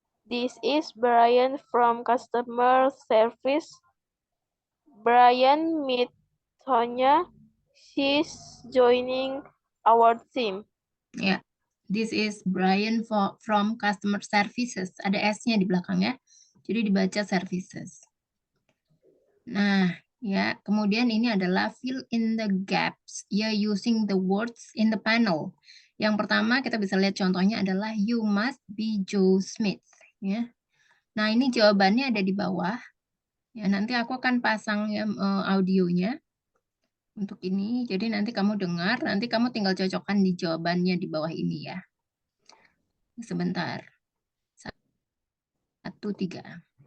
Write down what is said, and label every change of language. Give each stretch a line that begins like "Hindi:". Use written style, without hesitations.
English: This is Brian from customer service. Brian meet Sonia. She's joining our team. Ya, this is Brian from customer services.
Indonesian: Ada S-nya di belakangnya. Jadi dibaca services. Nah, ya, kemudian ini adalah
English: fill in the gaps. Ya, using the words in the panel.
Indonesian: Yang pertama kita bisa lihat contohnya adalah
English: you must be Joe Smith.
Indonesian: Ya. Nah, ini jawabannya ada di bawah. Ya, nanti aku akan pasang ya, audionya untuk ini. Jadi nanti kamu dengar, nanti kamu tinggal cocokkan di jawabannya di bawah ini ya. Sebentar. 1, 3.